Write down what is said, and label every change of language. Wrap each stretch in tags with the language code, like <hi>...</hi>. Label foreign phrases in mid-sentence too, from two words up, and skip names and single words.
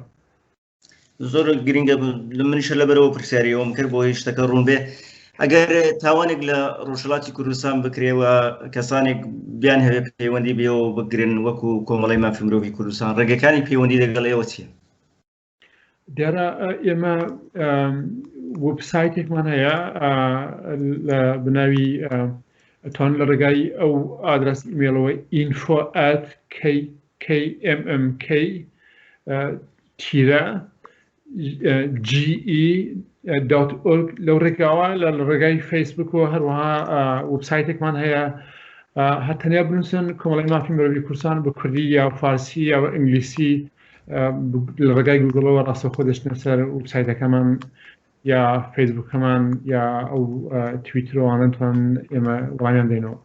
<ckb>زۆر گرنگە منیشە لەبەرەوە پرسیاریەوەم کرد بۆ هیچ شتەکە ڕوون بێ ئەگەر تاوانێک لە ڕۆژهەڵاتی کوردستان بکرێەوە کەسانێک بیان هەبێ پەیوەندی بێەوە بگرن وەکو کۆمەڵی مافی مرۆڤی کوردستان ڕێگەکانی پەیوەندی لەگەڵ ئێوە چییە؟ دیارە ئێمە وەبسایتێکمان هەیە لە بناوی ئەتوان لە ڕێگای ئەو ئادرس ئیمێلەوە info@kmmk-ge.org لەو ڕێگاوە لە ڕێگای فەیسبوکەوە هەروەها وەبسایتێکمان هەیە هەتەنیا بنووسن کۆمەڵی مافی مرۆڤی کوردستان بە کوردی یا فارسی یا ئینگلیسی لە ڕێگای گوگڵەوە ڕاستەوخۆ دەچنە سەر وەبسایتەکەمان یا فەیسبوکەمان یا ئەو تویترەوانەتوان ئێمە وڵامیان دێنەوە.</ckb>